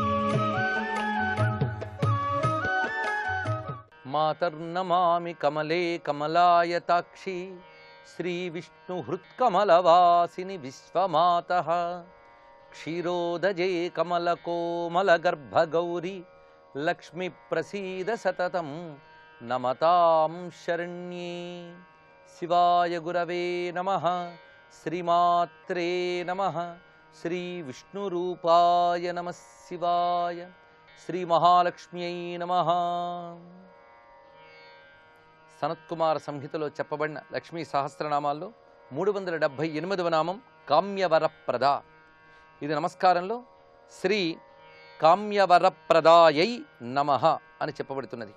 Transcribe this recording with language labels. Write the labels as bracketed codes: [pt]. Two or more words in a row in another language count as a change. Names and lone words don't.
[sa] मातर्नमामि कमले कमलायताक्षी श्रीविष्णुहृत्कमलवासिनि विश्वमातः क्षीरोदजे कमलकोमलगर्भगौरी लक्ष्मी प्रसीद सततं नमतां शरण्ये। शिवाय गुरवे नमः। श्रीमात्रे नमः। श्रीविष्णुरूपाय नमः शिवाय। श्रीमहालक्ष्म्यै नमः। [te] సనత్కుమార సంహితలో చెప్పబడిన లక్ష్మీ సహస్రనామాల్లో 378వ నామం కామ్యవరప్రద. ఇది నమస్కారంలో [sa] శ్రీ కామ్యవరప్రదాయై నమః [te] అని చెప్పబడుతున్నది.